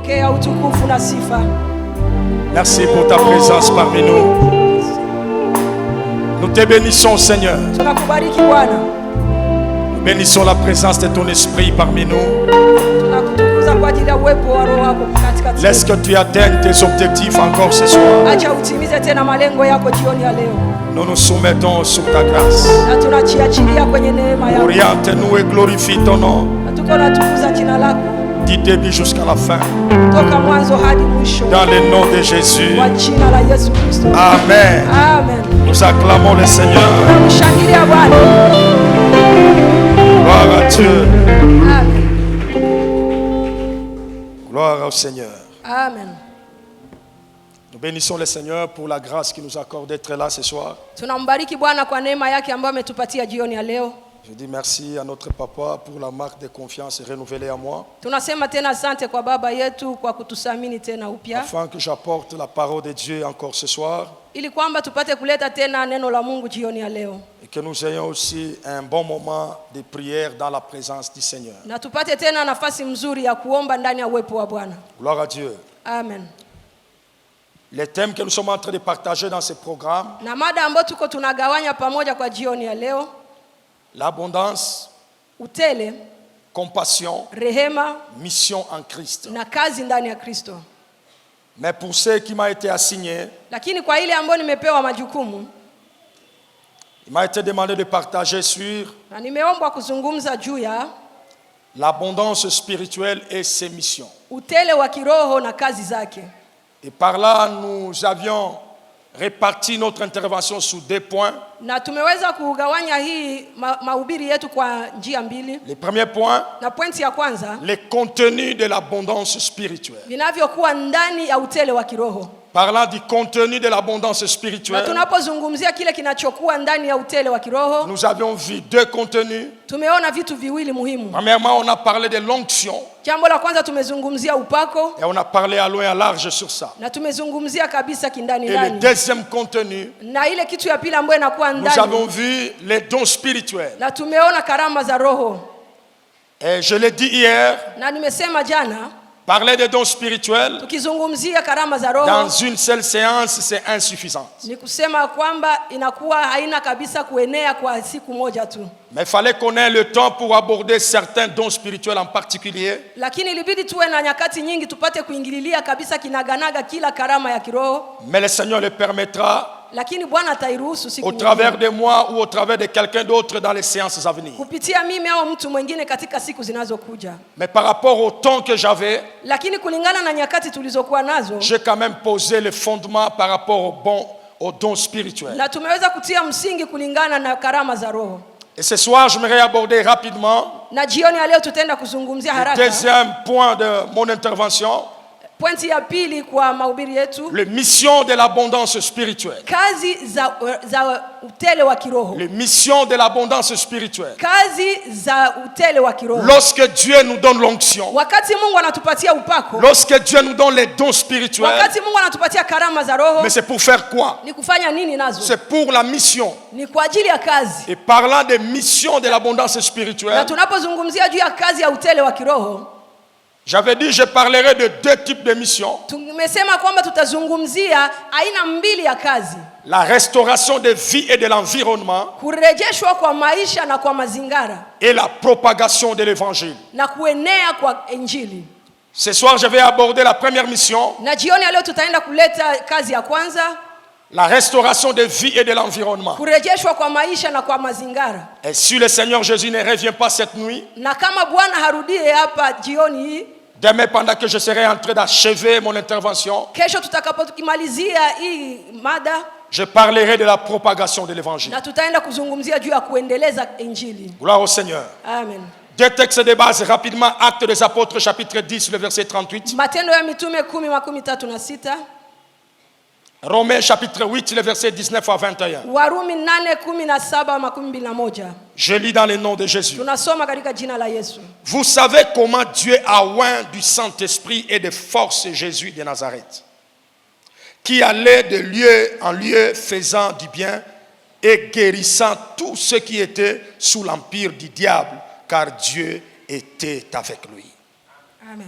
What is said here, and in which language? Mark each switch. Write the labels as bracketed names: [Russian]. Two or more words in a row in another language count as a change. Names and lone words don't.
[Swahili] utukufu na sifa. [French] Merci pour ta présence parmi nous. Nous te bénissons, Seigneur. [Swahili] Tunakubariki Bwana. [French] Nous bénissons la présence de ton esprit parmi nous. [Swahili] Tunakutukuza kwa ajili ya uwepo wa Roho wako katikati yetu. [French] Laisse que tu atteignes tes objectifs encore ce soir. [Swahili] Acha utimize tena malengo yako jioni ya leo. [French] Nous nous soumettons sous ta grâce. [Swahili] Na tunachiachilia kwenye neema yako. [French] Oriente-nous et glorifie ton nom. [Swahili] Na tuko natukuza jina lako. [French] Du début jusqu'à la fin. [Swahili] Toka mwanzo hadi mwisho. [French] Dans le nom de Jésus. [Swahili] Kwa jina la Yesu Kristo. Amen. Amen. [French] Nous acclamons le Seigneur. [Swahili] Tunamshangilia Bwana. [French] Gloire à Dieu. [Swahili] Amen. [French] Gloire au Seigneur. [Swahili] Amen. [French] Nous bénissons le Seigneur pour la grâce qu'il nous accorde d'être là ce soir. [Swahili] Tunambariki Bwana kwa neema yake ambayo ametupatia jioni ya leo. [French] Je dis merci à notre papa pour la marque de confiance renouvelée à moi. [Swahili] Tunasema tena asante kwa baba yetu kwa kutusamini tena upya. [French] Afin que j'apporte la parole de Dieu encore ce soir. [Swahili] Ili kwamba tupate kuleta tena neno la Mungu jioni ya leo. [French] Et que nous ayons aussi un bon moment de prière dans la présence du Seigneur. [Swahili] Na tupate tena nafasi mzuri ya kuomba ndani ya uwepo wa Bwana. [French] Gloire à Dieu. [Swahili] Amen. [French] Les thèmes que nous sommes en train de partager dans ce programme. [Swahili] Na mada ambayo tuko tunagawanya pamoja kwa jioni ya leo. [French] L'abondance, [Swahili] utele, [French] compassion, [Swahili] rehema, [French] mission en Christ. [Swahili] Na kazi ndani ya Kristo. [French] Mais pour ce qui m'a été assigné, [Swahili] lakini kwa ile ambayo nimepewa majukumu, [French] il m'a été demandé de partager sur [Swahili] na nimeombwa kuzungumza juu ya [French] l'abondance spirituelle et ses missions. [Swahili] Utele wa kiroho na kazi zake. [French] Et par là, nous avions réparti notre intervention sous 2 points. [Swahili] Na tumeweza kugawanya hii mahubiri yetu kwa njia mbili. [French] Le premier point, [Swahili] na pointi ya kwanza, [French] le contenu de l'abondance spirituelle. [Swahili] Vinavyokuwa ndani ya utele wa kiroho. [French] Parlant du contenu de l'abondance spirituelle, [Swahili] na tunapozungumzia kile kinachokuwa ndani ya utele wa kiroho, [French] nous avions vu 2 contenus. [Swahili] Tumeona vitu viwili muhimu. [French] Premièrement, on a parlé de l'onction. [Swahili] Jambo la kwanza tumezungumzia upako. [French] Et on a parlé à loin et à large sur ça. [Swahili] Na tumezungumzia kabisa kindani [French] Et [Swahili] ndani. [French] le deuxième contenu, [Swahili] na ile kitu ya pili ambayo inakuwa ndani, [French] nous avons vu les dons spirituels. [Swahili] Na tumeona karama za roho. [French] Et je l'ai dit hier, [Swahili] na nimesema jana, [French] parler des dons spirituels [Swahili] tukizungumzia karama za roho [French] dans une seule séance, c'est insuffisant. [Swahili] Ni kusema kwamba inakuwa haina kabisa kuenea kwa siku moja tu. [French] Mais il fallait qu'on ait le temps pour aborder certains dons spirituels en particulier. [Swahili] Lakini ilibidi tuwe na nyakati nyingi tupate kuingililia kabisa kinaganaga kila karama ya kiroho. [French] Mais le Seigneur le permettra. [Swahili] Lakini Bwana atairuhusu siku [French] au travers de moi ou au travers de quelqu'un d'autre dans les séances à venir. [Swahili] Kupitia mimi au mtu mwingine katika siku zinazokuja. [French] Mais par rapport au temps que j'avais, [Swahili] lakini kulingana na nyakati tulizokuwa nazo, [French] j'ai quand même posé le fondement par rapport aux dons spirituels. [Swahili] Na tumeweza kutia msingi kulingana na karama za roho. [French] Et ce soir, je voudrais aborder rapidement [Swahili] na jioni ya leo tutaenda kuzungumzia haraka. [French] Le deuxième point de mon intervention. [Swahili] Pointi ya pili kwa mahubiri yetu. [French] Les missions de l'abondance spirituelle. [Swahili] Kazi za utele wa kiroho. [French] Les missions de l'abondance spirituelle. [Swahili] Kazi za utele wa kiroho. [French] Lorsque Dieu nous donne l'onction. [Swahili] Wakati Mungu anatupatia upako. [French] Lorsque Dieu nous donne les dons spirituels. [Swahili] Wakati Mungu anatupatia karama za roho. [French] Mais c'est pour faire quoi? [Swahili] Ni kufanya nini nazo? [French] C'est pour la mission. [Swahili] Ni kwa ajili ya kazi. [French] Et parlant des missions de l'abondance spirituelle. [Swahili] Na tunapozungumzia juu ya kazi ya utele wa kiroho, [French] j'avais dit je parlerai de 2 types de missions. [Swahili] Tumesema kwamba tutazungumzia aina mbili ya kazi. [French] La restauration de vie et de l'environnement. [Swahili] Kurejeshwa kwa maisha na kwa mazingara. [French] Et la propagation de l'évangile. [Swahili] Na kuenea kwa injili. [French] Ce soir je vais aborder la première mission. [Swahili] Na jioni leo tutaenda kuleta kazi ya kwanza. [French] La restauration de vie et de l'environnement. [Swahili] Kurejeshwa kwa maisha na kwa mazingara. [French] Et si le Seigneur Jésus ne revient pas cette nuit, [Swahili] na kama Bwana harudie hapa jioni hii, [French] demain pendant que je serai en train d'achever mon intervention, [Swahili] kesho tutakapokimalizia hii mada, [French] je parlerai de la propagation de l'évangile. [Swahili] Na tutaenda kuzungumzia juu ya kuendeleza injili. [French] Gloire au Seigneur. [Swahili] Amen. [French] 2 textes de base rapidement, Actes des Apôtres chapitre 10 le verset 38. [Swahili] Matendo ya mitume 10:36. [French] Romains chapitre 8, le verset 19 à 21. [Swahili] Warumi 8:17-21. [French] Je lis dans le nom de Jésus. [Swahili] Tunasoma katika jina la Yesu. [French] Vous savez comment Dieu a oint du Saint-Esprit et de force Jésus de Nazareth, qui allait de lieu en lieu faisant du bien et guérissant tous ceux qui étaient sous l'empire du diable, car Dieu était avec lui.